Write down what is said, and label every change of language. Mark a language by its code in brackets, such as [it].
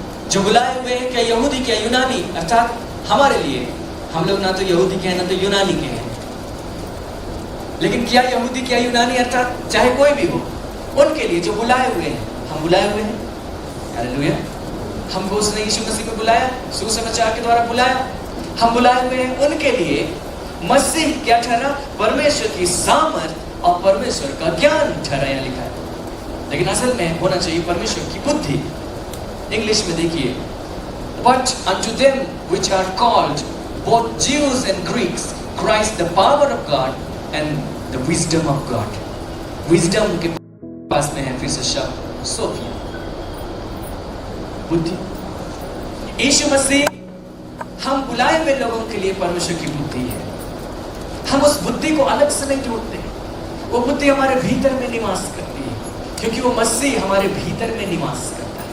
[hi] जो बुलाए हुए हैं, क्या यहूदी क्या यूनानी, अर्थात हमारे लिए, हम लोग ना तो यहूदी के हैं ना तो यूनानी के हैं, लेकिन क्या यहूदी क्या यूनानी अर्थात चाहे कोई भी हो, उनके लिए जो बुलाए हुए हैं, हम बुलाए हुए हैं। हालेलुया। हमको उसने यीशु मसीह को बुलाया, सुसमाचार के द्वारा बुलाया, हम बुलाए हुए हैं। उनके लिए मसीह क्या ठहरा? परमेश्वर की सामर्थ और परमेश्वर का ज्ञान ठहरा, यहाँ लिखा है। लेकिन असल में होना चाहिए परमेश्वर की बुद्धि। इंग्लिश में देखिए, [en] But unto them which are called, both Jews and Greeks, Christ the power of God and the wisdom of God. [hi] Wisdom के पास में है फिर से शब्द सोफिया, बुद्धि। यीशु मसीह हम बुलाए हुए लोगों के लिए परमेश्वर की बुद्धि है। हम उस बुद्धि को अलग से नहीं जोड़ते, वो बुद्धि हमारे भीतर में निवास करती है, क्योंकि वो मसीह हमारे भीतर में निवास करता है।